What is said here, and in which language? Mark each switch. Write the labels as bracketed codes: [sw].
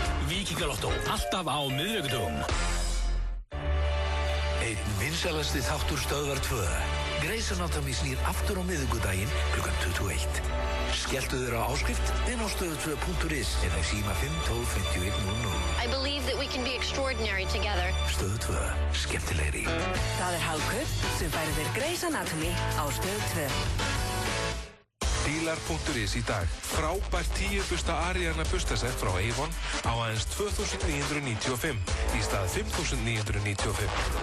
[is] Víkingalottó, alltaf á miðvikudögum. Einn vinsælasti þáttur Stöðvar 2. Grey's Anatomy snýr aftur á miðvikudaginn klukkan 21. Skelltu þér á áskrift inn á stöð2.is eða síma 512-5100. [en] I believe that we can be extraordinary together. [is] Stöð 2. Skemmtilegri. Það Hagkaup sem færir þér Grey's Anatomy á Stöð 2. Bílar.is í dag. Frábært 10 busta Ariana bustasett frá Avon á aðeins 2.995 í stað 5.995.